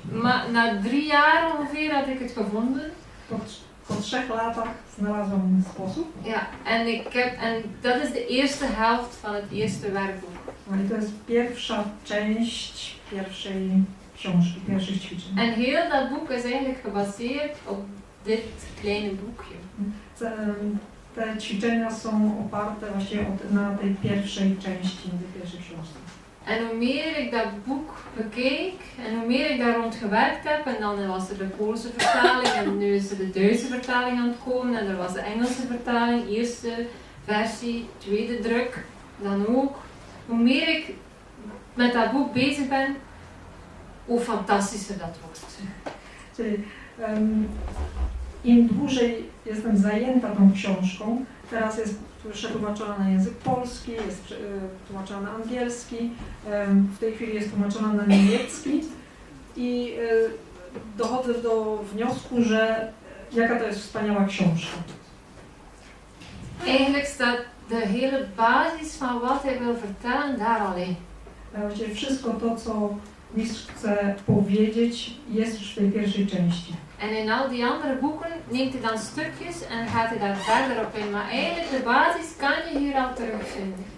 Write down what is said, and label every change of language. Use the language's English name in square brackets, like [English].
[Dutch] Maar na 3 jaar ongeveer had ik het gevonden. [Polish] Po 3 latach znalazłam sposób. [Dutch] Ja, en dat is de eerste helft van het eerste werkboek. [Polish] No i to jest pierwsza część pierwszej książki, pierwszych ćwiczeń. [Dutch] En heel dat boek is eigenlijk gebaseerd op dit kleine boekje. [Polish] Te ćwiczenia są oparte właśnie na tej pierwszej części, tej pierwszej książce. [Dutch] En hoe meer ik dat boek bekeek en hoe meer ik daar rond gewerkt heb, en dan was er de Poolse vertaling en nu is er de Duitse vertaling aan het komen en er was de Engelse vertaling, eerste versie, tweede druk, dan ook. Hoe meer ik met dat boek bezig ben, hoe fantastischer dat wordt. [Polish] Czyli im dłużej jestem zajęta tą książką, teraz jest przetłumaczona na język polski, jest tłumaczona na angielski, w tej chwili jest tłumaczona na niemiecki i dochodzę do wniosku, że jaka to jest wspaniała książka. [Dutch] Eigenlijk staat de hele basis van wat hij wil vertellen daar al in. [Polish] Właściwie wszystko to, co mistrz chce powiedzieć, jest już w tej pierwszej części. [Dutch] En in al die andere boeken neemt hij dan stukjes en gaat hij daar verder op in. Maar eigenlijk de basis kan je hier al terugvinden.